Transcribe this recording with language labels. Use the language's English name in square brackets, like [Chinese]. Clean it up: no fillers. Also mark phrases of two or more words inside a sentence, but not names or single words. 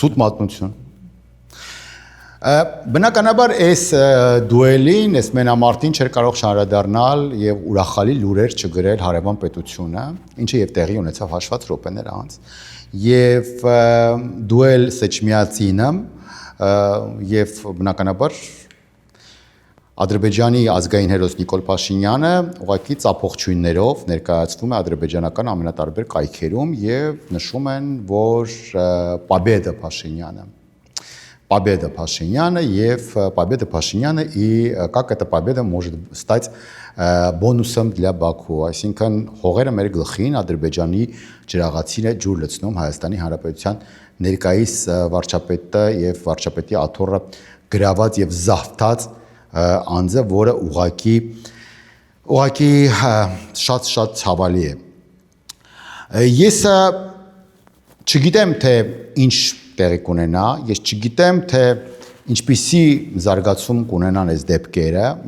[Armenian] Սուտ մատնություն։ Բնականաբար այս դուելին, այս մենամարտին չէր կարող շարադառնալ եւ ուրախալի լուրեր չգրել հարևան պետությունը, ինչը եւ տեղի ունեցավ հաշված րոպեներ անց։ Եվ դուել Սեչմիածինը եւ բնականաբար Ադրբեջանի ազգային հերոս Նիկոլ Փաշինյանը ուղղակի ծափողջույններով ներկայացվում է ադրբեջանական ամենատարբեր կայքերում եւ нշում են, որ [Russian] Победа Пашиняна եւ Победа Пашиняна и как эта победа может стать бонусом для Баку, [Armenian] այսինքն հողերը մեր գլխին Ադրբեջանի ջրաղացին է ջուր լցնում Հայաստանի Հանրապետության ներկայիս վարչապետը եւ վարչապետի աթոռը գրաված եւ զավթած անձը, որը ուղղակի շատ ցավալի է։ Ես չգիտեմ թե ինչ տեղի կունենա, ես չգիտեմ թե ինչպիսի զարգացում կունենան այս դեպքերը, մի